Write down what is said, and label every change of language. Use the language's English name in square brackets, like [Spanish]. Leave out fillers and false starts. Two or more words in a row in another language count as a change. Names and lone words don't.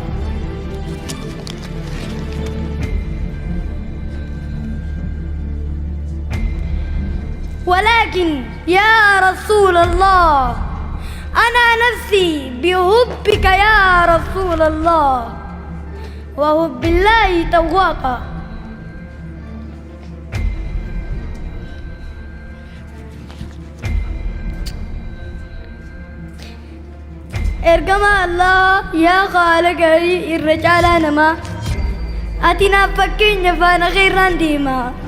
[Arabic] ولكن يا رسول الله أنا نفسي بحبك يا رسول الله، وحب الله تواقا. [Oromo] ergama Allah [Arabic] يا خالق [Oromo] irra caalaa namaa, ati naaf fakkeenya faana keerraan deemaa.